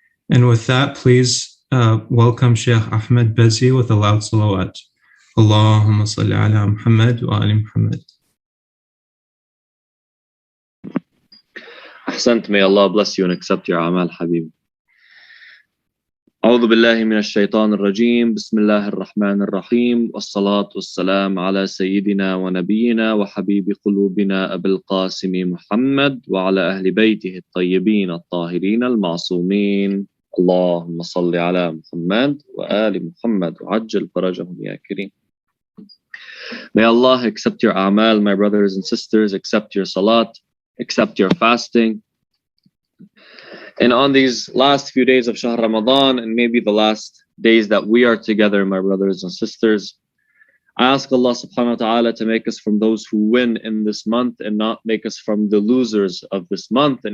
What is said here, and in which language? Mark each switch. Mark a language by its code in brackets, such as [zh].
[en] And with that, please welcome Sheikh Ahmad Bazzi with a loud salawat. [ar] Allahumma salli ala Muhammad wa ali Muhammad. [en] Ahsant, may Allah bless you and accept your amal, Habib. [ar] أعوذ بالله من الشيطان الرجيم بسم الله الرحمن الرحيم والصلاة والسلام على سيدنا ونبينا وحبيب قلوبنا أبي القاسم محمد وعلى أهل بيته الطيبين الطاهرين المعصومين اللهم صل على محمد وآل محمد وعجل فرجهم يا كريم. [en] May Allah accept your amal, my brothers and sisters, accept your salat, accept your fasting. And on these last few days of Shahr Ramadan, and maybe the last days that we are together, my brothers and sisters, I ask Allah subhanahu wa ta'ala to make us from those who win in this month and not make us from the losers of this month.